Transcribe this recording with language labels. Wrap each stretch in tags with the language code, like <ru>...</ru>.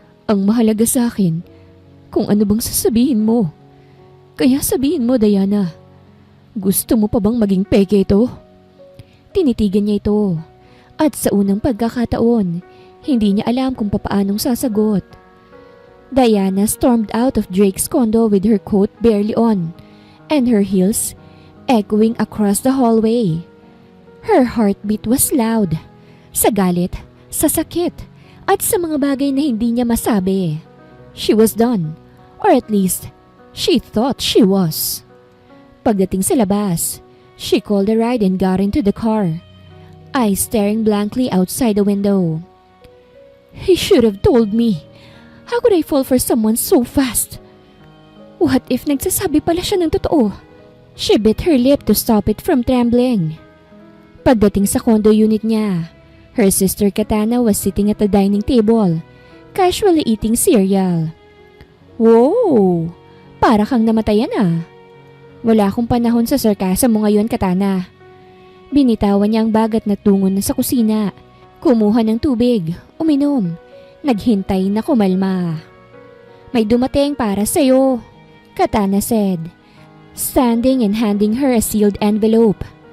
<tl>Ang mahalaga sa akin, kung ano bang sasabihin mo. Kaya sabihin mo, Diana, gusto mo pa bang maging peke ito? Tinitigan niya ito. At sa unang pagkakataon, hindi niya alam kung papaanong sasagot.</tl> <en>Diana stormed out of Drake's condo with her coat barely on and her heels echoing across the hallway. Her heartbeat was loud.</en> <tl>Sa galit, sa sakit, at sa mga bagay na hindi niya masabi.</tl> <en>She was done, or at least, she thought she was.</en> <tl>Pagdating sa labas,</tl> <en>she called a ride and got into the car. Eyes staring blankly outside the window. He should have told me. How could I fall for someone so fast? What if</en> <tl>nagsasabi pala siya ng totoo?</tl> <en>She bit her lip to stop it from trembling.</en> <tl>Pagdating sa condo unit niya,</tl> <en>her sister Katana was sitting at the dining table, casually eating cereal.</en> <tl>Wow! Para kang namatayan ah. Wala akong panahon sa sarcasm mo ngayon, Katana. Binitawan niya ang bag at natungon na sa kusina. Kumuha ng tubig, uminom, naghintay na kumalma. May dumating para sa'yo,</tl> <en>Katana said, standing and handing her a sealed envelope.</en>